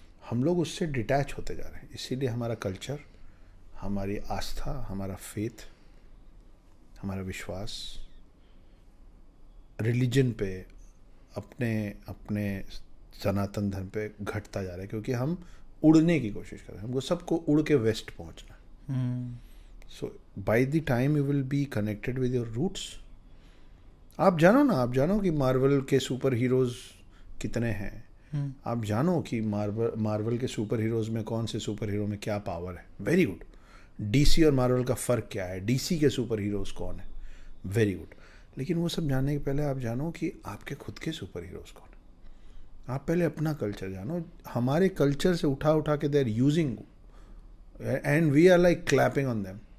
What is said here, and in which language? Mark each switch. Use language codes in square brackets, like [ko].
[hi] हम लोग उससे डिटैच होते जा रहे हैं, इसीलिए हमारा कल्चर, हमारी आस्था, हमारा फेथ, हमारा विश्वास रिलीजन पे, अपने सनातन धर्म पे घटता जा रहा है, क्योंकि हम उड़ने की कोशिश कर रहे हैं। हमको सबको उड़ के वेस्ट पहुंचना है। [en] So by the time you will be connected with your roots, [hi] आप जानो कि मार्वल के सुपर हीरोज कितने हैं। आप जानो कि मार्वल के सुपर हीरोज में कौन से सुपर हीरो में क्या पावर है। [en] Very good. [hi] डीसी और मार्वल का फ़र्क क्या है, डीसी के सुपर हीरोज कौन है, [en] Very good. [hi] लेकिन वो सब जानने के पहले आप जानो कि आपके खुद के सुपर हीरोज कौन है। आप पहले अपना कल्चर जानो। हमारे कल्चर से उठा के [en] They are using and we are like clapping on them.